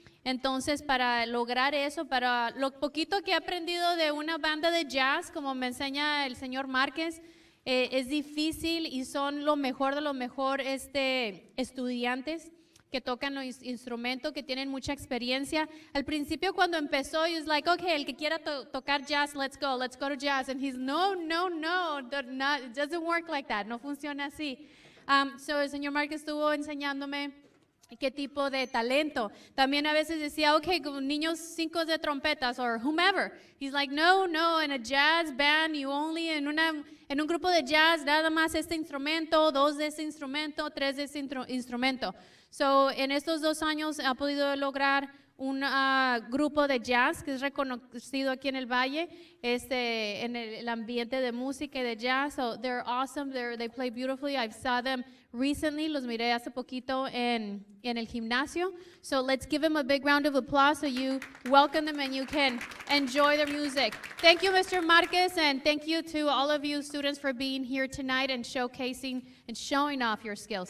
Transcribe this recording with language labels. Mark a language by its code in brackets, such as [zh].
[es] Entonces, para lograr eso, para lo poquito que he aprendido de una banda de jazz, como me enseña el señor Márquez, es difícil y son lo mejor de lo mejor estudiantes que tocan los instrumentos, que tienen mucha experiencia. Al principio cuando empezó, [en] he was like, [es] okay, el que quiera tocar jazz, [en] let's go to jazz. And he's, no, it doesn't work like that, [es] no funciona así. So el señor Márquez estuvo enseñándome qué tipo de talento. También a veces decía, okay, niños 5 de trompetas [en] or whomever. He's like, no, in a jazz band, you only, [es] en un grupo de jazz, nada más este instrumento, 2 de este instrumento, 3 de este instrumento. So, en estos 2 años ha podido lograr un grupo de jazz que es reconocido aquí en el Valle, en el ambiente de música y de jazz. [en] So they're awesome, they play beautifully. I saw them recently, [es] los miré hace poquito en el gimnasio. [en] So let's give them a big round of applause so you welcome them and you can enjoy their music. Thank you, Mr. Márquez, and thank you to all of you students for being here tonight and showcasing and showing off your skills.